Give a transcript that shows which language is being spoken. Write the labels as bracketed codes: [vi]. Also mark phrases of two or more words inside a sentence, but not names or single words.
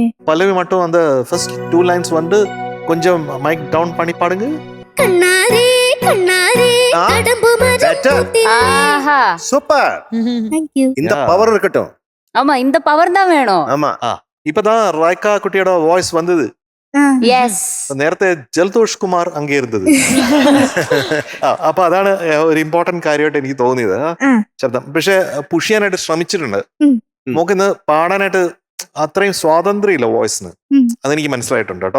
[ta] பல்லவி மட்டும் அந்த [en] first 2 lines [ta] வந்து கொஞ்சம் [en] mic down [ta] பண்ணி பாடுங்க. கண்ணாரே கண்ணாரே ஆ. கடம்பு மரம் [en] Better. ആഹാ. [ta] சூப்பர். [en] thank you. [ta] இந்த [en] Yeah. [ta] பவர் இருக்கட்டும். ஆமா, இந்த பவர் தான் வேணும். ஆமா. இப்பதான் ராய்கா குட்டியோட வாய்ஸ் வந்தது. ആ. [ml] യെസ്. നേരത്തെ ജലദോഷ് കുമാർ അങ്ങേ ഇരുന്നത്. അപ്പൊ അതാണ് ഒരു ഇമ്പോർട്ടന്റ് കാര്യമായിട്ട് എനിക്ക് തോന്നിയത്. ആ. ശബ്ദം പക്ഷെ പുഷ് ചെയ്യാനായിട്ട് ശ്രമിച്ചിട്ടുണ്ട്. ഉം. നമുക്കിന്ന് പാടാനായിട്ട് അത്രയും സ്വാതന്ത്ര്യം ഇല്ല വോയിസിന്. ഉം. അതെനിക്ക് മനസ്സിലായിട്ടുണ്ട് കേട്ടോ.